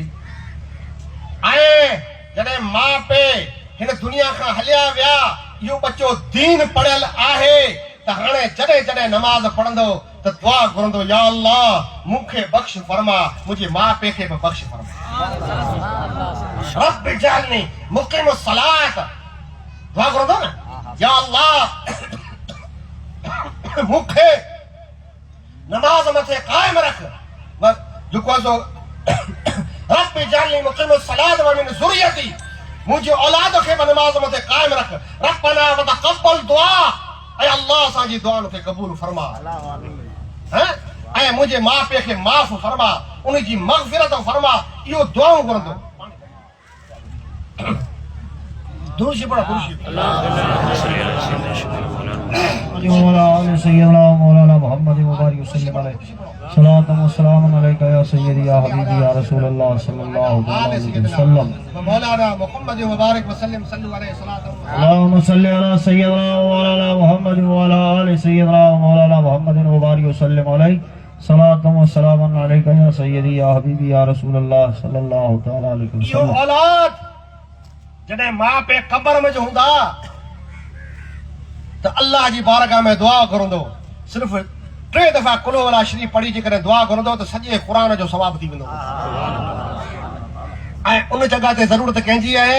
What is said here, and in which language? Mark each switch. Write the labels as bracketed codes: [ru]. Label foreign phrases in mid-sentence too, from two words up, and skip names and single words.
[sd] ऐं जॾहिं माउ पीउ हिन दुनिया खां हलिया विया, इहो बच्चो दीन पढ़ियल आहे त हाणे जॾहिं जॾहिं नमाज़ पढ़ंदो त दुआ घुरंदो, [ar] يا الله [sd] मूंखे बख़्श फरमा, मुंहिंजे माउ पीउ खे बि बख़्श फरमा। [ar] رب اجعلني مقيم الصلاة, [sd] दुआ घुरंदो न, [ar] يا الله [sd] मूंखे नमाज़ मथे क़ाइम रख। जेको आहे सो [ar] رب اجعلني مقيم الصلاة ومن ذريتي, [sd] मुंहिंजी औलाद खे बि नमाज़ मथे क़ाइम रख। [ar] ربنا وتقبل دعاء, [sd] ऐं अल्लाह असांजी दुआ खे क़बूल फरमा। ऐं मुंहिंजे माउ पीउ खे माफ़ फरमा, उनजी मग़फ़िरत फरमा। इहो दुआऊं घुरंदो। दुरूद पढ़ो, [ar] مولانا محمد مبارك وسلم عليه الصلاة والسلام عليك يا سيدي يا حبيبي يا رسول الله صلى الله عليه وسلم. مولانا محمد مبارك وسلم صلى الله عليه وسلم. اللهم صل على سيدنا مولانا محمد وعلى آل سيدنا مولانا محمد مبارك وسلم عليه الصلاة والسلام عليك يا سيدي يا حبيبي يا رسول الله صلى الله تعالى عليه وسلم. [sd] औलाद जॾहिं माउ पीउ क़ब्र में जो हूंदा त अल्लाह जी बारगाह में दुआ घुरंदो। सिर्फ़ 3 दफ़ा कुलो वला शरीफ़ पढ़ी जेकॾहिं दुआ घुरंदो त सॼे क़ुरान जो सवाब थी वेंदो। ऐं उन जॻह ते ज़रूरत कंहिंजी आहे?